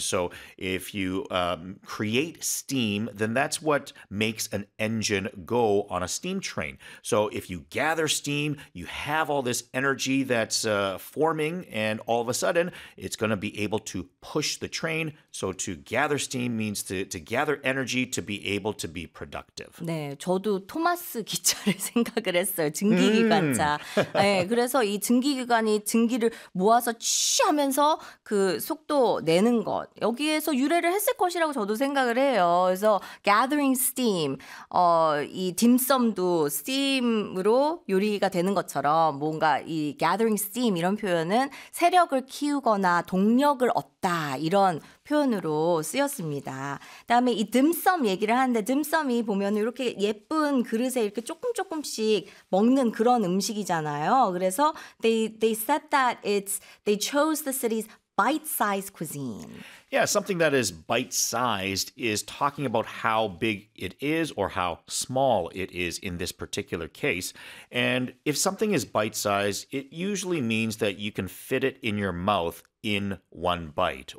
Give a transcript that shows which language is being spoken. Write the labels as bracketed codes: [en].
[en] So if you create steam, then that's what makes an engine go on a steam train. So if you gather steam, you have all this energy that's forming, and all of a sudden, it's going to be able to push the train. So to gather steam means to gather energy to be able to be productive. [ko] 네, 저도 토마스 기차를 생각을 했어요. 증기기관차. 네, 그래서 이 증기기관이 증기를 모아서 쉬 하면서 그 속도 내는 것. 여기에서 유래를 했을 것이라고 저도 생각을 해요. 그래서 gathering steam, 이 딤섬도 steam으로 요리가 되는 것처럼 뭔가 이 gathering steam 이런 표현은 세력을 키우거나 동력을 얻다 이런 표현으로 쓰였습니다. 다음에 이 딤섬 얘기를 하는데 딤섬이 보면 이렇게 예쁜 그릇에 이렇게 조금 조금씩 먹는 그런 음식이잖아요. [en] 그래서 they said that it's they chose the city's bite-sized cuisine. Yeah, something that is bite-sized is talking about how big it is or how small it is in this particular case. And if something is bite-sized, it usually means that you can fit it in your mouth in one bite.